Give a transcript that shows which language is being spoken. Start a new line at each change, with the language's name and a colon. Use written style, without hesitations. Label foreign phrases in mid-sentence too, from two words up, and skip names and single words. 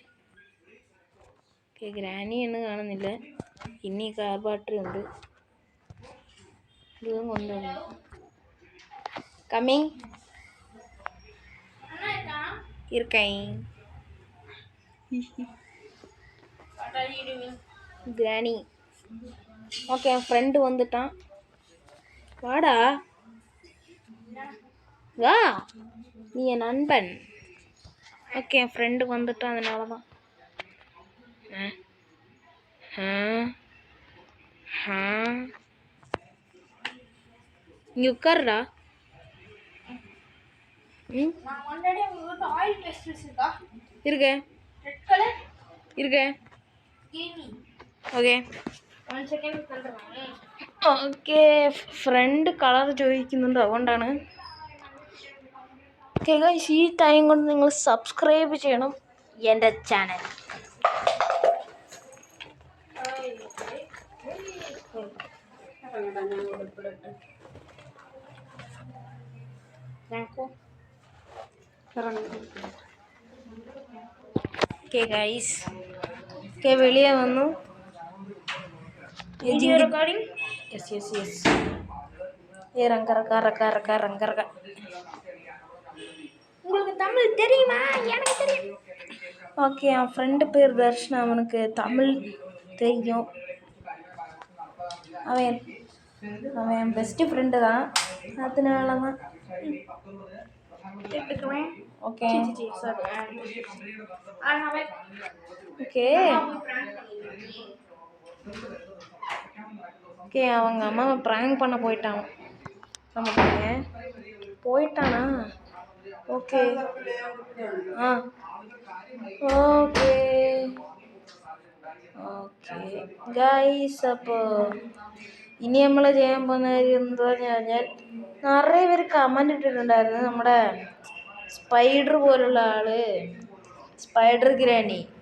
Malayalam: ഗ്രാനിയാണ് കാണുന്നില്ല. ഇനി കാർ ബാറ്ററി ഉണ്ട്. ഇതും കൊണ്ടുവന്നു.
English: coming granny.
Tamil: ஓகே, ஃப்ரெண்டு வந்துட்டான். வாடா, வா, நீ என் நண்பன். ஓகே, என் ஃப்ரெண்டு வந்துட்டான், அதனால தான். இங்கே உட்காருடா. இருக்கேன்.
Malayalam: ഓക്കെ, ഫ്രണ്ട് കളർ ചോദിക്കുന്നുണ്ട്, അതുകൊണ്ടാണ്.
English: okay guys,
Malayalam: ഈ ടൈം കൊണ്ട് നിങ്ങൾ സബ്സ്ക്രൈബ് ചെയ്യണം എൻ്റെ ചാനൽ.
English: okay guys,
Malayalam: വെളിയെ വന്നു.
English: recording. yes.
Tamil: ரங்க. உங்களுக்கு தமிழ் தெரியுமா? எனக்கு தெரியும். ஓகே, என் ஃப்ரெண்டு பேர் தர்ஷனா, அவனுக்கு தமிழ் தெரியும். அவன் என்
English: best friend
Tamil: தான், அதனால தான். ஓகே. ஓகே, அவங்க அம்மாவை ப்ராங்க் பண்ண போயிட்டானா? ஓகே.
Malayalam: ഗൈസ്, അപ്പോൾ ഇനി നമ്മൾ ചെയ്യാൻ പോകുന്ന കാര്യം എന്താ പറഞ്ഞാൽ, നിറയെ പേര് കമൻറ്റ് ഇട്ടിട്ടുണ്ടായിരുന്നു നമ്മുടെ സ്പൈഡർ പോലുള്ള ആള്, സ്പൈഡർ ഗ്രാനി.